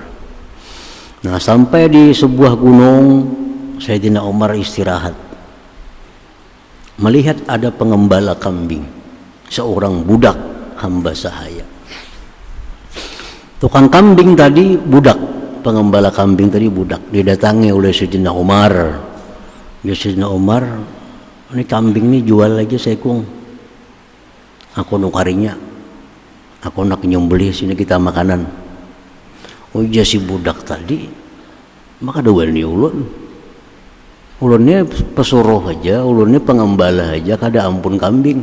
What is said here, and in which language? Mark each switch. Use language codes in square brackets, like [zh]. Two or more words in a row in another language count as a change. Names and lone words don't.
[id] Nah, sampai di sebuah gunung, Sayyidina Umar istirahat. Melihat ada pengembala kambing, seorang budak hamba sahaya. Tukang kambing tadi budak, pengembala kambing tadi budak. Didatangi oleh Sayyidina Umar. Ya Sayyidina Umar, [bjn] ini kambing ini jual aja sekung. Aku nukarinya. Aku nak nyembelih sini kita makanan. Oh iya si budak tadi, maka ada wani ulun. Ulunnya pesuruh aja, ulunnya pengembala aja, kada ampun kambing.